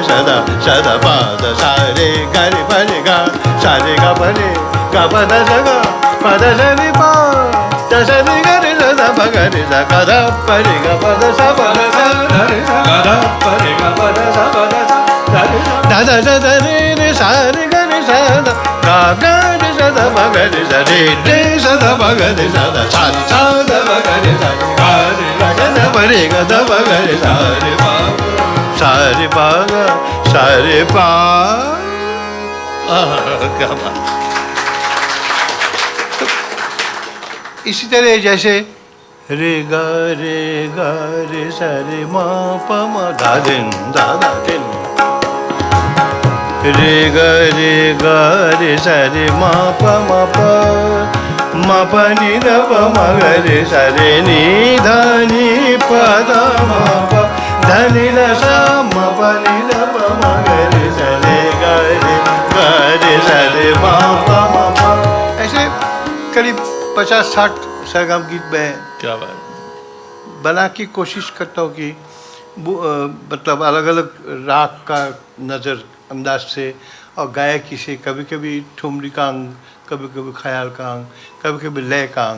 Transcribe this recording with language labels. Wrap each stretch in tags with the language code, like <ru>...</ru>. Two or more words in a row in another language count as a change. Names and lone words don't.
<hi>सदा सदा पद सा रे गरे परे गा सा रे गा परे गा पद सा गा पद सा रे पा द सा रे गरे सदा पगरे सा गा ध परे गा पद सा पद सा रे सा गा ध परे गा पद सा पद सा दा दा दा दा रे रे सा रे गरे सा दा गा गा रे सा दा पगरे सा रे रे सा दा पगरे सा दा सा सा दा पगरे सा गा रे गा दा परे गा दा पगरे सा रे पा सा रे पा गा सा रे पा क्या बात। इसी तरह जैसे रे गा रे सा रे मा प मा धा दिन धा धा दिन रे गा रे सा रे मा प मा प मा प नि ध प मा गा रे सा रे नि ध नि प ध मा प ध नि ध सा मा प नि ध प मा गा रे सा रे गा रे सा रे मा प मा प ऐसे करीब 50-60 सरगम गीत में क्या बात। बना की कोशिश करता हूँ कि मतलब अलग अलग राग का नज़र अंदाज से और गायकी से, कभी कभी ठुमरी का अंग, कभी कभी ख्याल का अंग, कभी कभी लय का अंग,</hi>